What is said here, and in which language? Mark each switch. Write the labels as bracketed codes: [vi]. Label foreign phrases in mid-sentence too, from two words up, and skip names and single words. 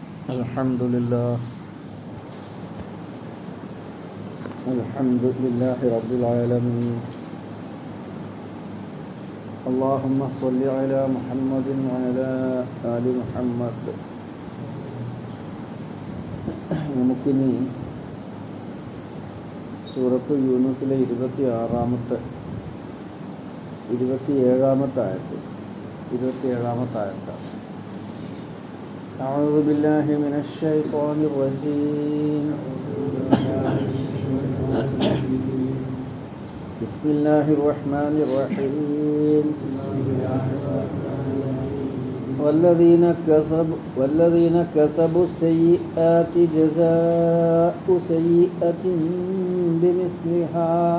[ar] الحمد لله رب العالمين. اللهم صل على محمد وعلى آل محمد. [ml] നമുക്കിനി സൂറത്ത് യൂനുസിലെ 27-ാമത്തെ ആയത്ത്. [ar] أعوذ بالله من الشيطان الرجيم. بسم الله الرحمن الرحيم. والذين كسبوا السيئات جزاء سيئة بمثلها